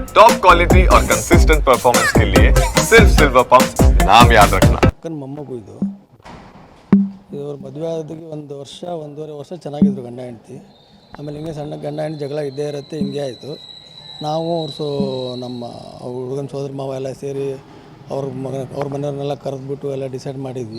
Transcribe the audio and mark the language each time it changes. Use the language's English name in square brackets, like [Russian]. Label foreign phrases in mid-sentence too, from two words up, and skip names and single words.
[Hindi] टॉप क्वालिटी और कंसिस्टेंट परफॉर्मेंस के लिए सिर्फ सिल्वर पंप नाम याद रखना। [Kannada] ಅಕ್ಕನ ಮೊಮ್ಮಗು ಇದು ಅವ್ರ ಮದುವೆ ಆದಕ್ಕೆ ಒಂದು ವರ್ಷ ಒಂದೂವರೆ ವರ್ಷ ಚೆನ್ನಾಗಿದ್ರು ಗಂಡ ಹೆಂಡತಿ. ಆಮೇಲೆ ಹಿಂಗೆ ಸಣ್ಣ ಗಂಡ ಹೆಂಡತಿ ಜಗಳ ಇದ್ದೇ ಇರುತ್ತೆ, ಹಿಂಗೆ ಆಯಿತು. ನಾವು ನಮ್ಮ ಹುಡುಗನ ಸೋದರ ಮಾವ ಎಲ್ಲ ಸೇರಿ ಅವ್ರ ಮನೆಯವ್ರನ್ನೆಲ್ಲ ಕರೆದ್ಬಿಟ್ಟು ಎಲ್ಲ ಡಿಸೈಡ್ ಮಾಡಿದ್ವಿ.